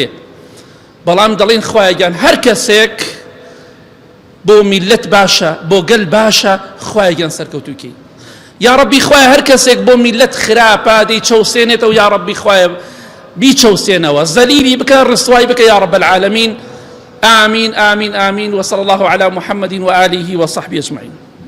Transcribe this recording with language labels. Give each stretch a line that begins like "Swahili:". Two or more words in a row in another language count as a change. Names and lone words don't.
Central Kurdish: بەڵام دەڵێن خوایەگیان هەر کەسێک بۆ میلەت باشە، بۆ گەل باشە، خوایەگیان سەرکەوتووکەی. یا ڕەبی خوایە هەر کەسێک بۆ میلەت خراپە دەی چەوسێنێتەوە، یا ڕەبی خوایە بیچەوسێنەوە، زەلیلی بکە، ڕسوای بکە،
Arabic: یا رب العالمین. آمين آمين آمين. وصلى الله على محمد وآله وصحبه أجمعين.